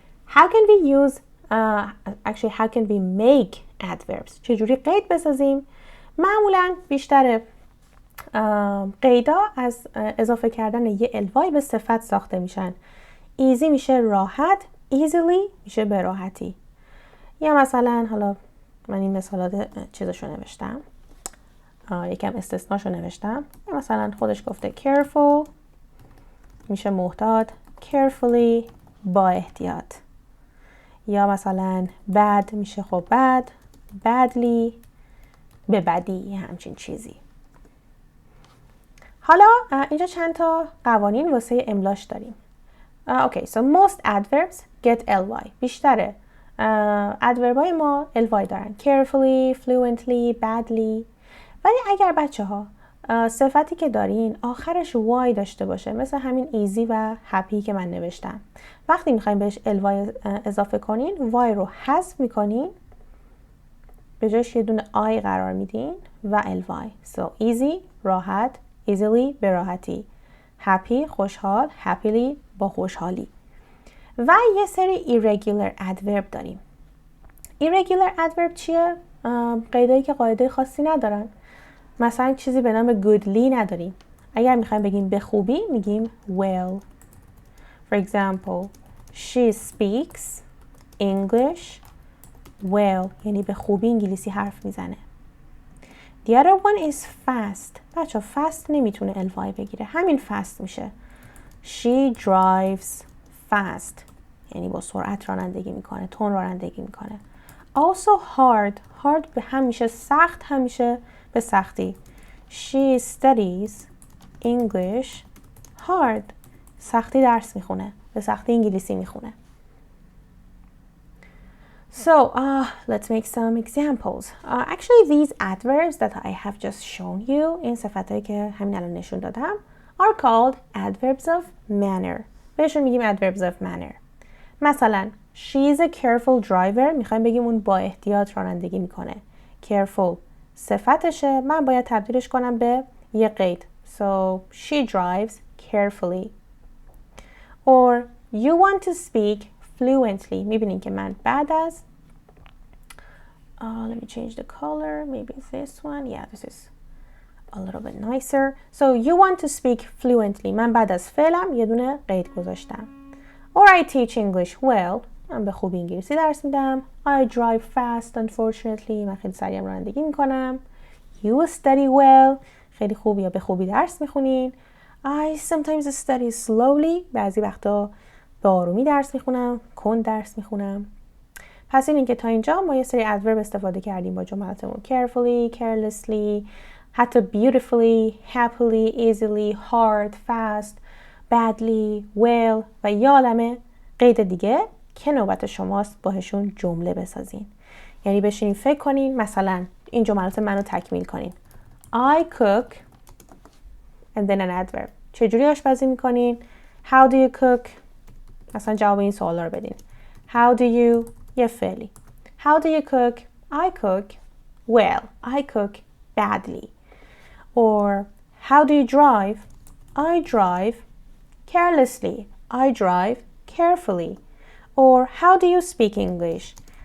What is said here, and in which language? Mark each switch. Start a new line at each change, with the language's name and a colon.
English: How can we use how can we make adverbs?
Persian: چجوری قید بسازیم؟ معمولا بیشتر قیدا از اضافه کردن یه الوای به صفت ساخته میشن. easy میشه راحت، easily میشه به راحتی. یا مثلا حالا من این مثالات چیزشو نوشتم، یکم استثناشو نوشتم. مثلا خودش گفته careful میشه محتاط، carefully با احتیاط. یا مثلا bad میشه خب bad، badly به بدی، همچین چیزی. حالا اینجا چند تا قوانین واسه املاش داریم.
English: Okay, so most adverbs get ly.
Persian: بیشتر ادوربای ما ly دارن.
English: Carefully, fluently, badly.
Persian: ولی اگر بچه ها صفتی که دارین آخرش y داشته باشه، مثل همین easy و happy که من نوشتم، وقتی میخوایم بهش ly اضافه کنین y رو حذف میکنین، به جاش یه دونه I قرار میدین و ly.
English: So easy
Persian: راحت، easily به راحتی، happy خوشحال، happily با خوشحالی. و یه سری irregular adverb داریم. irregular adverb چیه؟ قیدایی که قاعده خاصی ندارن. مثلا چیزی به نام goodly نداریم. اگر میخوایم بگیم به خوبی میگیم well.
English: For example, she speaks English well.
Persian: یعنی به خوبی انگلیسی حرف میزنه.
English: The other one is fast.
Persian: بچه fast نمیتونه ly بگیره. همین fast میشه.
English: She drives fast.
Persian: یعنی با سرعت رانندگی میکنه. تون رانندگی میکنه. Also hard. Hard به همیشه سخت، همیشه به سختی.
English: She studies English hard.
Persian: سختی درس میخونه. به سختی انگلیسی میخونه.
English: So, let's make some examples. Actually, these adverbs that I have just shown you,
Persian: این صفتایی که همین الان نشون دادم,
English: are called adverbs of manner.
Persian: بهشون میگیم adverbs of manner. مثلا,
English: she is a careful driver.
Persian: میخوایم بگیم اون با احتیاط رانندگی میکنه. Careful صفتشه. من باید تبدیلش کنم به یه قید.
English: So, she drives carefully. Or, you want to speak fluently.
Persian: میبینین که من بعد از
English: let me change the color. Maybe this one. Yeah, this is a little bit nicer. So you want to speak fluently.
Persian: من بعد از فعلم یه دونه قید گذاشتم.
English: Or I teach English well.
Persian: من به خوبی انگلیسی درس میدم.
English: I drive fast unfortunately.
Persian: من خیلی سریع رانندگی میکنم.
English: You study well.
Persian: خیلی خوب یا به خوبی درس میخونین.
English: I sometimes study slowly.
Persian: بعضی وقتا به آرومی درس میخونم، کند درس میخونم. پس این که تا اینجا ما یه سری adverb استفاده کردیم با جملاتمون. carefully, carelessly, حتی beautifully, happily, easily, hard, fast, badly, well و یه عالمه قید دیگه که نوبت شماست باهاشون جمله بسازین. یعنی بشینین فکر کنین، مثلا این جملات منو تکمیل کنین.
English: I cook and then an adverb.
Persian: چجوری آشپزی میکنین؟
English: How do you cook؟
Persian: مثلا جواب این سوالا رو بدین.
English: How do you
Persian: یه فعلی.
English: How do you cook? I cook well. I cook badly. Or how do you drive? I drive carelessly. I drive carefully. Or how do you speak English?